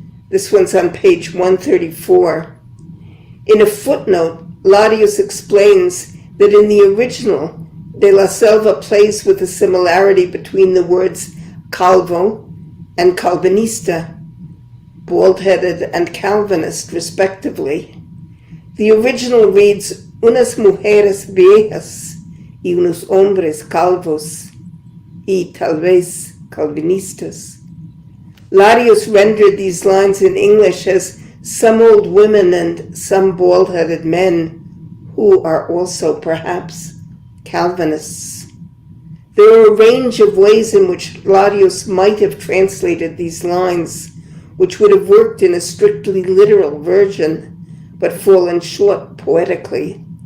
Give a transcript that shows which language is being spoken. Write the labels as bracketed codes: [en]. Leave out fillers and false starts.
[en] This one's on page 134. In a footnote, Larios explains that in the original, de la Selva plays with the similarity between the words calvo and calvinista, bald-headed and Calvinist, respectively. The original reads, [es] unas mujeres viejas y unos hombres calvos y tal vez calvinistas. [en] Larios rendered these lines in English as some old women and some bald-headed men who are also perhaps Calvinists. There are a range of ways in which Larios might have translated these lines, which would have worked in a strictly literal version, but fallen short poetically.